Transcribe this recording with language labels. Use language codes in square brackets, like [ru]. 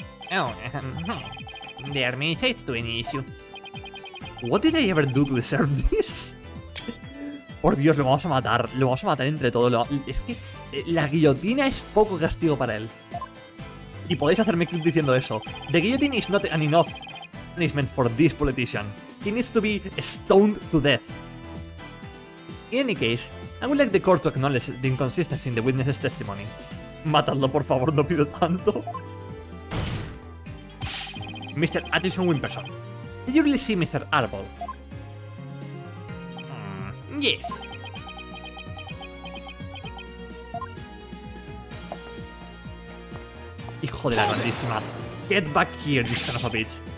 [en] Oh, there are many sides to any issue. What did I ever do to deserve this? [es] Por Dios, lo vamos a matar. Lo vamos a matar entre todos. Es que la guillotina es poco castigo para él. Y podéis hacerme clip diciendo eso. [en] The guillotine is not an enough punishment for this politician. He needs to be stoned to death. In any case, I would like the court to acknowledge the inconsistency in the witness's testimony. [es] Matadlo, por favor, no pido tanto. [en] Mr. Addison Wimperson, did you really see Mr. Arbol? Yes. [es] Hijo de la grandísima. [en] Get back here, you son of a bitch.